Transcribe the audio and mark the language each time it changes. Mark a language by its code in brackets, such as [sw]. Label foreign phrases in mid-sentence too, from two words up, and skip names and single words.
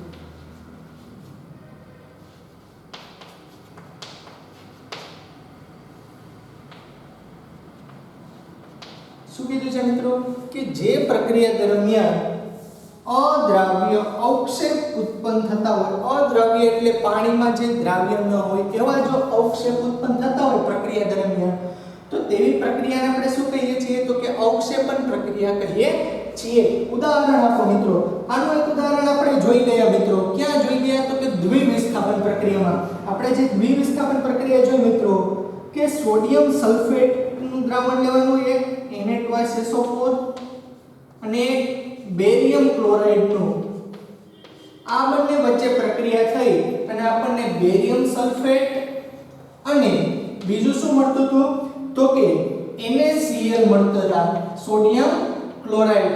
[gu] શું કીધું છે મિત્રો કે જે પ્રક્રિયા દરમિયાન અદ્રાવ્ય અવક્ષેપ ઉત્પન્ન થતા હોય, અદ્રાવ્ય એટલે પાણીમાં જે દ્રાવ્ય ન હોય એવા જો અવક્ષેપ ઉત્પન્ન થતા હોય પ્રક્રિયા દરમિયાન તો તેવી પ્રક્રિયાને આપણે શું કહીએ છીએ? તો કે અવક્ષેપણ પ્રક્રિયા કહીએ છીએ। ઉદાહરણ આપો મિત્રો। આનું એક ઉદાહરણ આપણે જોઈ ગયા મિત્રો। ક્યાં જોઈ ગયા? તો કે દ્વિવિસ્થાપન પ્રક્રિયામાં। આપણે જે દ્વિવિસ્થાપન પ્રક્રિયા જોઈ મિત્રો કે સોડિયમ સલ્ફેટનું દ્રાવણ લેવાનું એક Na2SO4 અને બેરિયમ ક્લોરાઇડનું આ બંને વચ્ચે પ્રક્રિયા થઈ અને આપણને બેરિયમ સલ્ફેટ અને બીજું શું મળતું હતું તો કે NaCl મળતું હતા, સોડિયમ ક્લોરાઇડ.